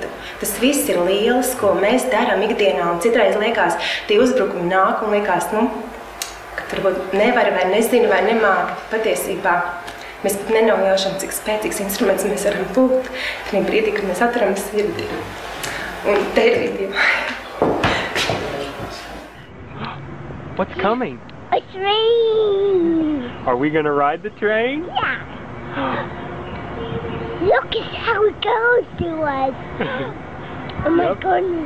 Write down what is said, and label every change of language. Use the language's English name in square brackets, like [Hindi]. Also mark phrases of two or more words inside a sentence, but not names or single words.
[Latvian] Tas viss ir liels, ko mēs darām ikdienā, un citreiz liekas, tie uzbrukumi nāk un liekas, ka varbūt nevar vai nezinu vai nemāk. Patiesībā mēs pat nenojaušam, cik spēcīgs instruments mēs varam būt tajā brīdī, kad mēs atveram sirdi. Un te ir video. [English] What's coming? A train! Are we gonna ride the train? Yeah! Look at how it goes to us! Oh my goodness!